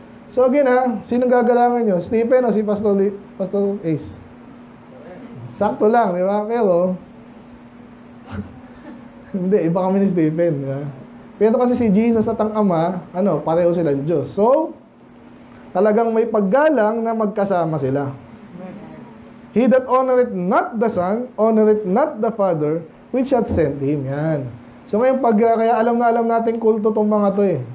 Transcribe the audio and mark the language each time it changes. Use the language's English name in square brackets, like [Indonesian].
[Filipino] So again sinong gagalangan nyo? Stephen o si Pastor Ace? Sakto lang, di ba? Pero hindi, iba kami ni Stephen, di ba? Pero kasi si Jesus at ang Ama, pareho silang Diyos. So, talagang may paggalang na magkasama sila. [English] He that honoreth not the Son, honoreth not the Father, which hath sent Him. [Filipino] Yan. So ngayon, kaya alam natin kulto tong mga to eh.